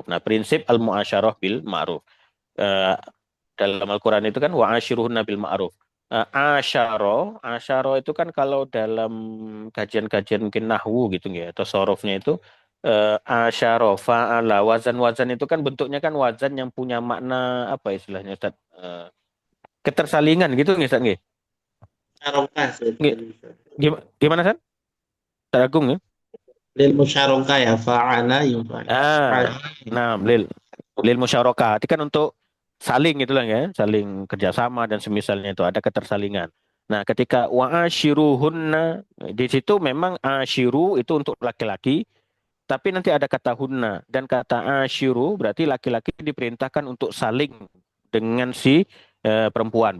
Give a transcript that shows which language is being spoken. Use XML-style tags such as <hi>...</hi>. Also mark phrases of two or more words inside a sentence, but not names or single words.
<id>Nah, prinsip</id> <ar>المعاشرة بالمعروف.</ar> <id>Dalam Al-Quran itu kan</id> <ar>وعاشروهن بالمعروف.</ar> <id>Asyaro itu kan kalau dalam kajian-kajian mungkin nahwu gitu ya, atau sorofnya itu asyaro, fa'ala, wazan-wazan itu kan bentuknya kan wazan yang punya makna apa istilahnya Ustaz? Ketersalingan gitu nggih Ustaz nggih? Musyarakah</id> <jv>Nggih.</jv> <id>Gimana Ustaz? Ustaz Agung ya?</id> <ar>للمشاركة يا فاعل يفاعل.</ar> <id>Nah,</id> <ar>للمشاركة.</ar> <id>Itu kan untuk saling gitu lah ya, saling kerjasama dan semisalnya itu ada ketersalingan. Nah, ketika wa'ashiruhunna, di situ memang ashiru itu untuk laki-laki, tapi nanti ada kata hunna, dan kata ashiru berarti laki-laki diperintahkan untuk saling dengan si perempuan.</id>